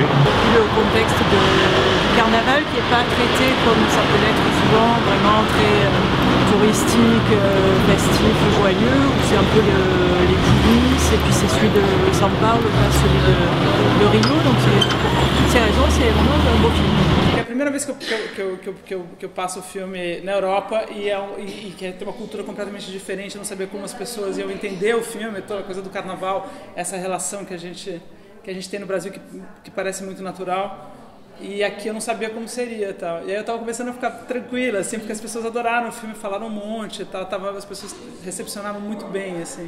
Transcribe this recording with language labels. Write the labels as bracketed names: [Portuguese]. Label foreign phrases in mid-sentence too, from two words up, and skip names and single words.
[French] Le contexte du carnaval qui n'est pas traité comme ça peut l'être souvent, vraiment très touristique, festif, joyeux, où c'est un peu les coulisses, et puis c'est celui de São Paulo, pas celui de Rio, donc pour toutes ces raisons, c'est vraiment un beau film. [Portuguese] É a primeira vez que eu passo o filme na Europa e que tem uma cultura completamente diferente, eu não sabia como as pessoas iam entender o filme, toda a coisa do carnaval, essa relação que a gente tem no Brasil que parece muito natural. E aqui eu não sabia como seria, tal. E aí eu tava começando a ficar tranquila, assim, porque as pessoas adoraram o filme, falaram um monte, tal, as pessoas recepcionaram muito bem, assim.